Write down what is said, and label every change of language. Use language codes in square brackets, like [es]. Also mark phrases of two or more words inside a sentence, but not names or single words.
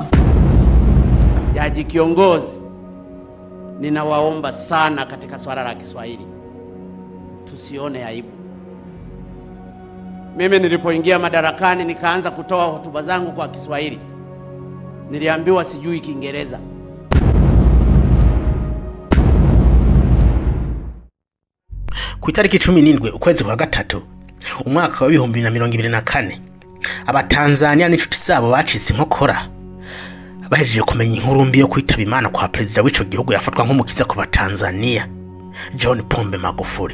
[sw] Jaji kiongozi, ninawaomba sana katika swala la Kiswahili tusione aibu. Mimi nilipoingia madarakani nikaanza kutoa hotuba zangu kwa Kiswahili, niliambiwa sijui Kiingereza. [rn] Ku itariki 17 ukwezi kwa gatatu umwaka wa 2024 abatanzania n'inshuti zabo bacitse inkokora bahejeje kumenya inkuru mbi yo kwitaba Imana kwa perezida w'ico gihugu yafatwa nk'umukiza ku Batanzania, John Pombe Magufuli.